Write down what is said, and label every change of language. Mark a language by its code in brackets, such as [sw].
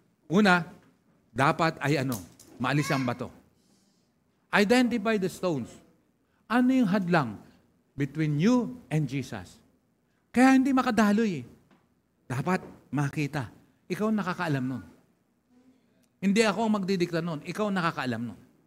[tl] Una, dapat ay maalis ang bato. [en] Identify the stones. [tl] Ano yung hadlang [en] between you and Jesus? [tl] Kaya hindi makadaloy eh. Dapat makita. Ikaw ang nakakaalam nun. Hindi ako ang magdidikta nun. Ikaw ang nakakaalam nun.